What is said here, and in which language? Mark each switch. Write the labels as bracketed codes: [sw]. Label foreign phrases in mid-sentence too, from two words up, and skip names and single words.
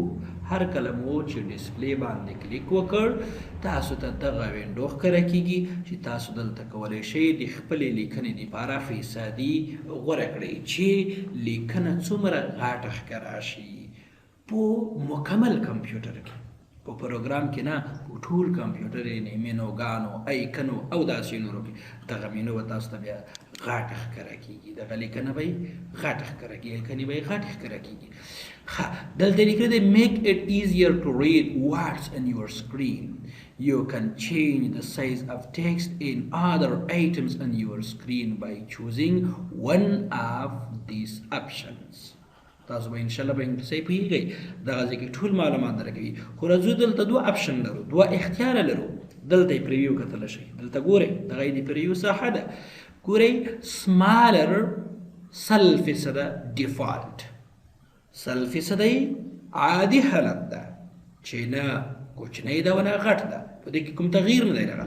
[ps] هر کله مو چې ډسپلی باندې کلیک وکړ تاسو ته دغه وینډو ښکاره کیږي چې تاسو دلته کولی شئ د خپلې لیکنې دپاره فیصدي غوره کړئ چې لیکنه څومره غاټه ښکاره شي په مکمل کمپیوټر کې. په پروګرام کې نه، په ټول کمپیوټر یې مینوګانو، ایکنو او داسې نورو کې دغه مینو به تاسو ته بیا غاټه ښکاره کېږي، دغه لیکنه به یې غاټه ښکاره کېږي، لیکنې به یې غاټې ښکاره کېږي. ښه، دلته لیکلي دی [en] make it easier to read what's on your screen. You can change the size of text in other items on your screen by choosing one of these options. [ps] تاسو به انشاءالله په انګلیسي پوهېږئ، دغه ځای کې ټول معلومات درکوي. خو راځو دلته دوه اپشن لرو، دوه اختیاره لرو. دلته یې پریویو کتلی شئ، دلته ګورئ، دغه یې د پریویو ساحه ده. ګورئ سمالر 100% ډیفالټ، 100% عادي حالت ده چې نه کوچنۍ ده و نه غټ ده، په دې کې کوم تغییر نه دی راغلی.